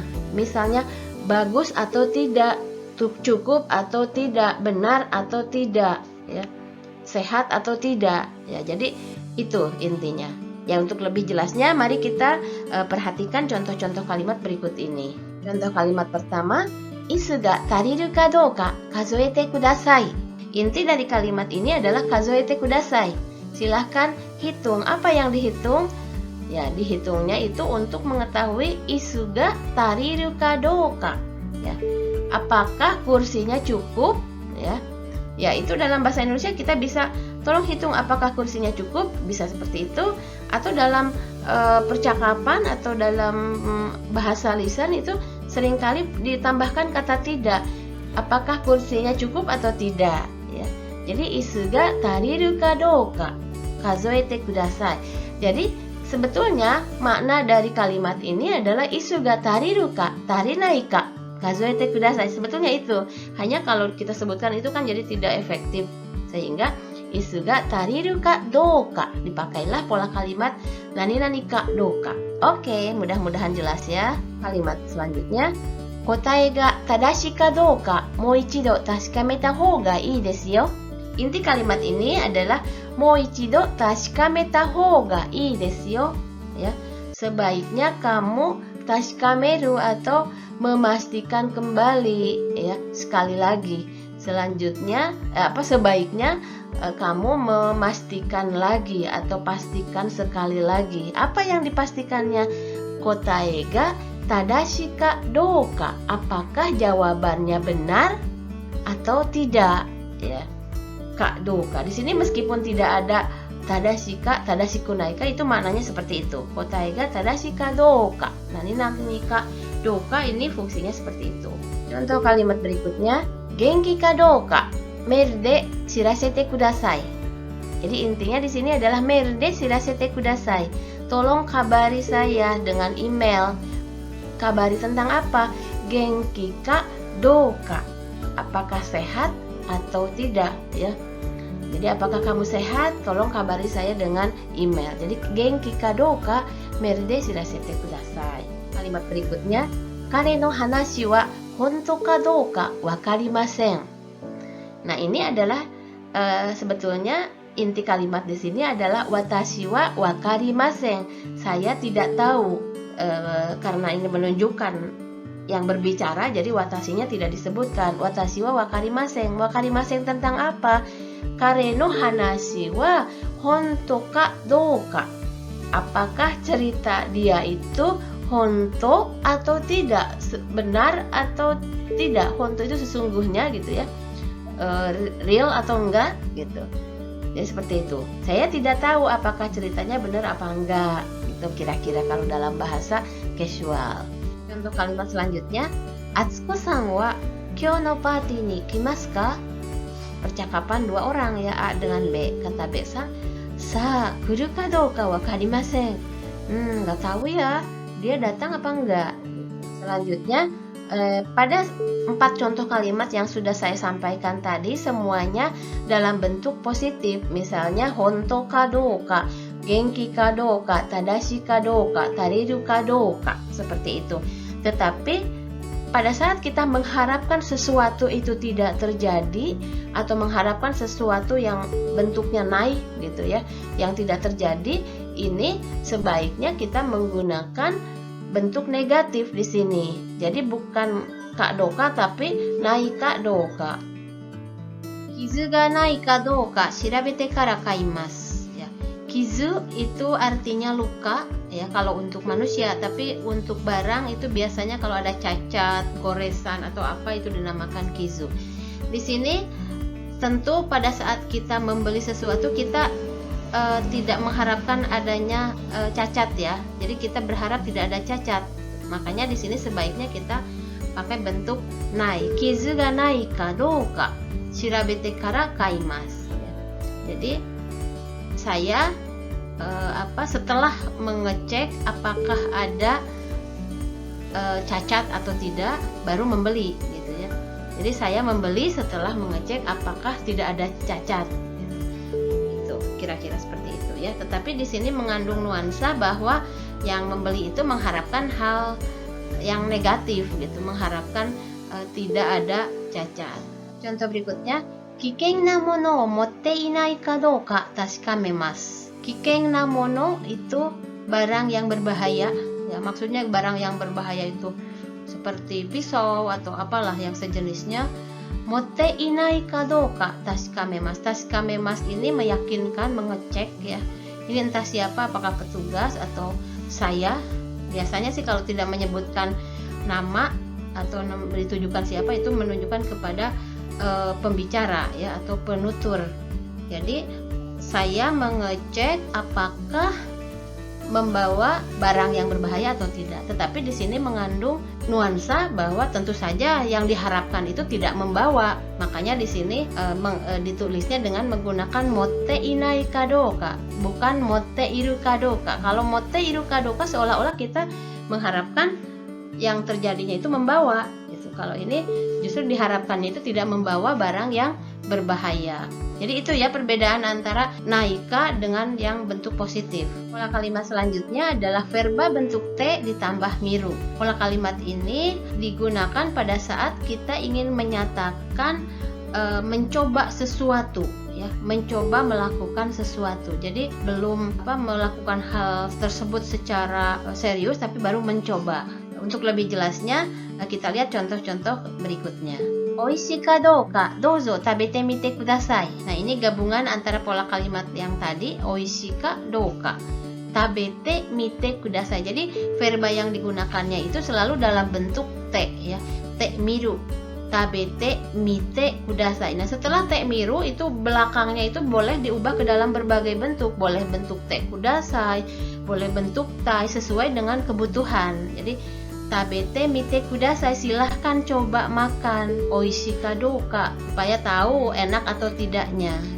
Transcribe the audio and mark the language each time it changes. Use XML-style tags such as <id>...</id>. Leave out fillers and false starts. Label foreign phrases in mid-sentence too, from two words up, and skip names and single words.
<id>Misalnya bagus atau tidak, cukup atau tidak, benar atau tidak, ya, sehat atau tidak, ya. Jadi itu intinya. Ya, untuk lebih jelasnya, mari kita perhatikan contoh-contoh kalimat berikut ini.</id> <ja>Contoh kalimat pertama, 椅子が足りるかどうか数えてください.</ja> <id>Inti dari kalimat ini adalah</id> <ja>数えてください.</ja> <id>Silahkan hitung. Apa yang dihitung? Ya, dihitungnya itu untuk mengetahui</id> <ja>椅子が足りるかどうか.</ja> <id>Ya. Apakah kursinya cukup, ya? Ya, itu dalam bahasa Indonesia kita bisa tolong hitung apakah kursinya cukup, bisa seperti itu, atau dalam percakapan atau dalam bahasa lisan itu seringkali ditambahkan kata tidak. Apakah kursinya cukup atau tidak, ya.</id> <ja>Jadi 椅子が足りるかどうか数えてください.</ja> <id>Jadi sebetulnya makna dari kalimat ini adalah</id> <ja>椅子が足りるか足りないか数えてください.</ja> <id>Sebetulnya itu. Hanya kalau kita sebutkan itu kan jadi tidak efektif.</id> <ja>Sehingga 椅子が足りるかどうか,</ja> <id>dipakailah pola kalimat</id> <ja>何々かどうか.</ja> <id>Oke, mudah-mudahan jelas ya. Kalimat selanjutnya,</id> <ja>答えが正しいかどうかもう一度確かめたほうがいいですよ.</ja> <id>Inti kalimat ini adalah</id> <ja>もう一度確かめたほうがいいですよ, ya.</ja> <id>Sebaiknya kamu tashikameru atau memastikan kembali, ya, sekali lagi. Selanjutnya sebaiknya kamu memastikan lagi atau pastikan sekali lagi. Apa yang dipastikannya?</id> <ja>答えが正しいかどうか.</ja> <id>Apakah jawabannya benar atau tidak, ya.</id> <ja>かどうか.</ja> <id>Di sini meskipun tidak ada</id> <ja>正しいか、正しくないか,</ja> <id>itu maknanya seperti itu.</id> <ja>答えが正しいかどうか. 何々かどうか</ja> <id>ini fungsinya seperti itu. Contoh kalimat berikutnya,</id> <ja>元気かどうかメールで知らせてください.</ja> <id>Jadi intinya di sini adalah</id> <ja>メールで知らせてください.</ja> <id>Tolong kabari saya dengan email. Kabari tentang apa?</id> <ja>元気かどうか.</ja> <id>Apakah sehat atau tidak, ya. Jadi apakah kamu sehat? Tolong kabari saya dengan email.</id> <ja>Jadi 元気かどうかメールで知らせてください.</ja> <id>Kalimat berikutnya,</id> <ja>彼の話は本当かどうかわかりません.</ja> <id>Nah, ini adalah sebetulnya inti kalimat di sini adalah</id> <ja>私はわかりません.</ja> <id>Saya tidak tahu, karena ini menunjukkan yang berbicara, jadi watashinya tidak disebutkan.</id> <ja>私はわかりません.</ja> <id>Wakarimasen tentang apa?</id> <ja>彼の話は本当かどうか.</ja> <id>Apakah cerita dia itu honto atau tidak, benar atau tidak? Honto itu sesungguhnya gitu ya, real atau enggak gitu. Jadi seperti itu. Saya tidak tahu apakah ceritanya benar apa enggak gitu kira-kira kalau dalam bahasa casual. Contoh kalimat selanjutnya,</id> <ja>あつこさんは今日のパーティーに来ますか?</ja> <id>Percakapan dua orang ya, A dengan B. Kata B-san,</id> <ja>さあ、来るかどうかわかりません.</ja> <id>Enggak tahu ya, dia datang apa enggak. Selanjutnya, pada 4 contoh kalimat yang sudah saya sampaikan tadi semuanya dalam bentuk positif.</id> <ja>Misalnya 本当かどうか、元気かどうか、正しいかどうか、足りるかどうか,</ja> <id>seperti itu. Tetapi pada saat kita mengharapkan sesuatu itu tidak terjadi atau mengharapkan sesuatu yang bentuknya naik gitu ya, yang tidak terjadi, ini sebaiknya kita menggunakan bentuk negatif di sini. Jadi bukan kadoka tapi</id> <ja>ないかどうか. 傷がないかどうか調べてから買います.</ja> <id>Ya. Kizu itu artinya luka ya kalau untuk manusia, tapi untuk barang itu biasanya kalau ada cacat, goresan atau apa itu dinamakan kizu. Di sini tentu pada saat kita membeli sesuatu kita tidak mengharapkan adanya cacat ya. Jadi kita berharap tidak ada cacat. Makanya di sini sebaiknya kita pakai bentuk nai.</id> <ja>傷がないかどうか調べてから買います.</ja> <id>Jadi saya setelah mengecek apakah ada cacat atau tidak baru membeli gitu ya. Jadi saya membeli setelah mengecek apakah tidak ada cacat. Kira-kira seperti itu ya. Tetapi di sini mengandung nuansa bahwa yang membeli itu mengharapkan hal yang negatif gitu, mengharapkan tidak ada cacat. Contoh berikutnya,</id> <ja>危険な物を持っていないかどうか確かめます. 危険な物</ja> <id>itu barang yang berbahaya ya, maksudnya barang yang berbahaya itu seperti pisau atau apalah yang sejenisnya.</id> <ja>持っていないかどうか確かめます.</ja> <id>Tasukamemasu ini meyakinkan, mengecek ya. Ini entah siapa, apakah petugas atau saya. Biasanya sih kalau tidak menyebutkan nama atau ditujukan siapa itu menunjukkan kepada pembicara ya atau penutur. Jadi saya mengecek apakah membawa barang yang berbahaya atau tidak. Tetapi di sini mengandung nuansa bahwa tentu saja yang diharapkan itu tidak membawa. Makanya di sini ditulisnya dengan menggunakan</id> <ja>持っていないかどうか,</ja> <id>bukan</id> <ja>持っているかどうか.</ja> <id>Kalau</id> <ja>持っているかどうか</ja> <id>seolah-olah kita mengharapkan yang terjadinya itu membawa gitu. Kalau ini justru diharapkannya itu tidak membawa barang yang berbahaya. Jadi itu ya perbedaan antara naika dengan yang bentuk positif. Pola kalimat selanjutnya adalah verba bentuk T ditambah miru. Pola kalimat ini digunakan pada saat kita ingin menyatakan mencoba sesuatu ya, mencoba melakukan sesuatu. Jadi belum melakukan hal tersebut secara serius tapi baru mencoba. Untuk lebih jelasnya kita lihat contoh-contoh berikutnya.</id> <ja>おいしいかどうかどうぞ食べてみてください.</ja> <id>Nah, ini gabungan antara pola kalimat yang tadi,</id> <ja>おいしいかどうか食べてみてください.</ja> <id>Jadi verba yang digunakannya itu selalu dalam bentuk te ya.</id> <ja>てみる, 食べてみてください.</ja> <id>Nah, setelah</id> <ja>てみる</ja> <id>itu belakangnya itu boleh diubah ke dalam berbagai bentuk. Boleh bentuk</id> <ja>てください,</ja> <id>boleh bentuk tai sesuai dengan kebutuhan.</id> <ja>Jadi 食べてみてください,</ja> <id>silahkan coba makan.</id> <ja>おいしいかどうか,</ja> <id>supaya tahu enak atau tidaknya.</id>